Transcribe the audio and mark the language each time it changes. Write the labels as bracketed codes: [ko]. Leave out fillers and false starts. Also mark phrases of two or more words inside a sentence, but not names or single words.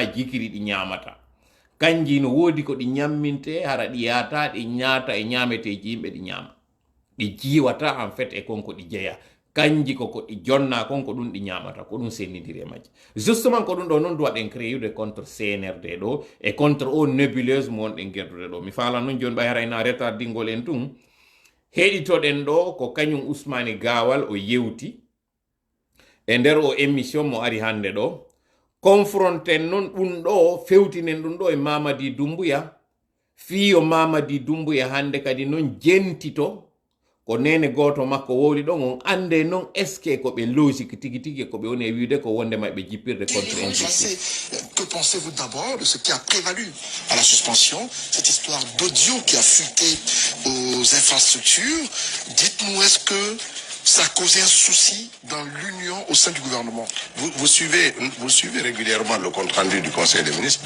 [ff] jikiri ɗi ñamata kanji no woodi ko ɗi ñamminte hara ɗi yata ɗi ñaata e ñameteji yimɓe ɗi ñama ɗi jiwata [fr] en fait [ff] e konko ɗi jeeya kanji koko ɗi jonna konko ɗum ɗi ñamata ko ɗum sennidiri e majji justement ko ɗum ɗo noon duwaɗen créude contre CNRD ɗo e contre o nébuleuse mo wonɗen gerdude ɗo mi faala noon joni ɓay harayna retardingol en tun heɗitoɗen ɗo ko kañum Ousmane Gawal o yewti e nder o émission mo ari hande ɗo confronten noon ɗum ɗo fewtinen ɗum ɗo e Mamadi Doumbouya fiyo Mamadi Doumbouya hande kadi noon jentito ko nene goto makko wowli ɗon on ande non [fr] est ce que [ff] ko ɓe logique tigi tigi ko ɓe woni e wiide ko wondema ɓe jippirde [fr] contre injustice. Que pensez-vous d'abord de ce qui a prévalu à la suspension, cette histoire d'audio qui a fuité aux infrastructures? Dites-nous, est-ce que ça a causé un souci dans l'union au sein du gouvernement? Vous suivez régulièrement le compte-rendu du Conseil des ministres.